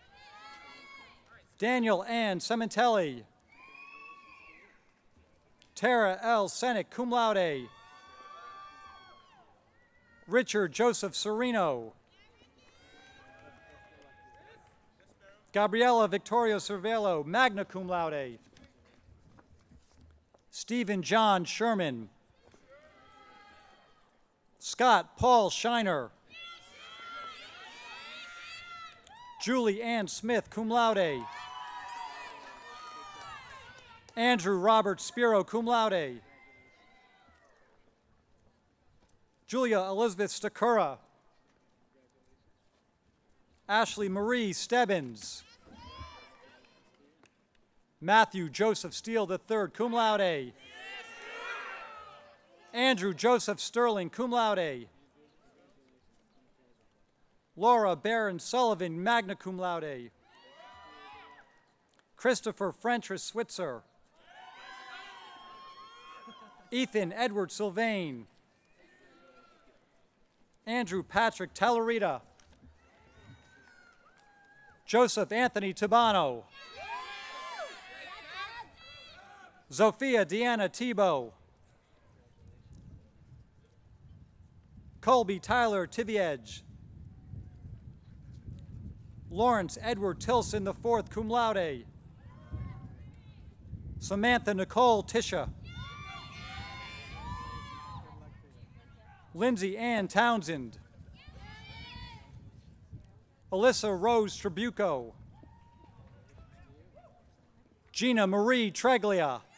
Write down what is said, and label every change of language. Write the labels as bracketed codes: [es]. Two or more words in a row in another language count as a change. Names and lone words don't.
[en] Daniel Ann Sementelli. Tara L. Senick, [la] cum laude. [en] Richard Joseph Serino. Gabriela Victoria Cervello, [la] magna cum laude. [en] Stephen John Sherman. Scott Paul Shiner. Julie Ann Smith, [la] cum laude. [en] Andrew Robert Spiro, [la] cum laude. [en] Julia Elizabeth Stakura. Ashley Marie Stebbins. Matthew Joseph Steele III, [la] cum laude. [en] Andrew Joseph Sterling, [la] cum laude. [en] Laura Barron Sullivan, [la] magna cum laude. [en] Christopher Frentress Switzer. Ethan Edward Sylvain. Andrew Patrick Talarita. Joseph Anthony Tabano. Zofia Deanna Tebow. Colby Tyler Tiviedge. Lawrence Edward Tilson IV, [la] cum laude. [en] Samantha Nicole Tisha. Lindsay Ann Townsend. Alyssa Rose Tribuco. Gina Marie Treglia.